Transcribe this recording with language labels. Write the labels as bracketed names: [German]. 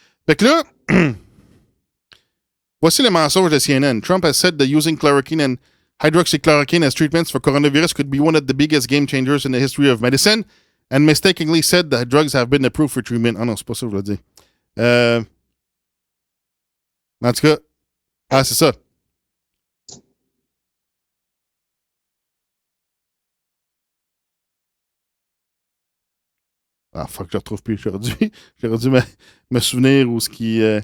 [French] Fait que là, voici le mensonge de CNN. [English] Trump has said that using chloroquine and hydroxychloroquine as treatments for coronavirus could be one of the biggest game changers in the history of medicine, and mistakenly said that drugs have been approved for treatment. [French] Ah non, c'est pas ça que je veux dire. En tout cas, c'est ça. Ah, fuck, je ne retrouve plus aujourd'hui. J'aurais dû me souvenir où ce qui.